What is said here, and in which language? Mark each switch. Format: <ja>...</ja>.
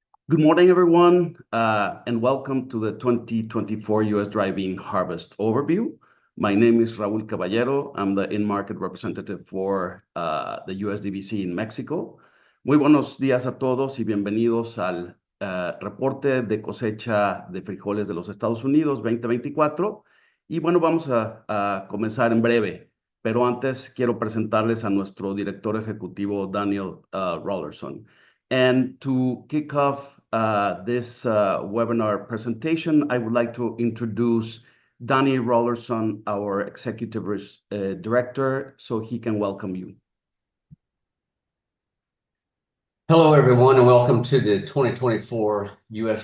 <en>Good morning, everyone, and welcome to the 2024 U.S. Dry Bean Harvest Overview. My name is Raul Caballero. I'm the in-market representative for the USDBC in Mexico.</en> <es>Muy buenos días a todos y bienvenidos al reporte de cosecha de frijoles de los Estados Unidos 2024. Y bueno, vamos a comenzar en breve, pero antes quiero presentarles a nuestro director ejecutivo, Daniel Rollerson.</es> <en>And to kick off this webinar presentation, I would like to introduce Danny Rollerson, our executive director, so he can welcome you. Hello, everyone, and welcome to the 2024 U.S.</en>